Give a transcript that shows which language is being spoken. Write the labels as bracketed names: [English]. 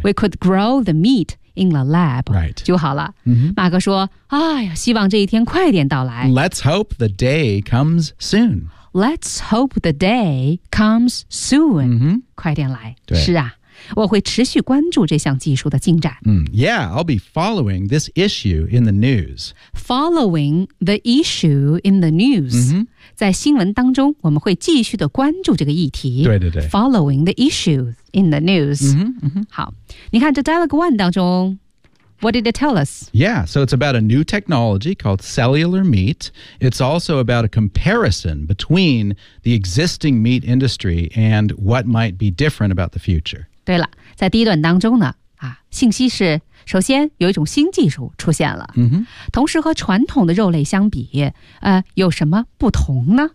[English] We could grow the meatIn the lab, right, [Chinese] 就好了。 Mm-hmm. 马哥说，哎呀，希望这一天快点到来。 [English] Let's hope the day comes soon. Let's hope the day comes soon. Mm-hmm. [Chinese] 快点来。对，是啊。我会持续关注这项技术的进展。 [English] Yeah, I'll be following this issue in the news. Following the issue in the news.、 Mm-hmm. [Chinese] 在新闻当中我们会继续的关注这个议题。对对对。 [English] Following the issues in the news. Mm-hmm, mm-hmm. [Chinese] 好。你看这 Dialogue One 当中 , [English] What did it tell us? Yeah, so it's about a new technology called cellular meat. It's also about a comparison between the existing meat industry and what might be different about the future. [Chinese] 对了，在第一段当中呢、啊、信息是首先有一种新技术出现了、 mm-hmm. 同时和传统的肉类相比、有什么不同呢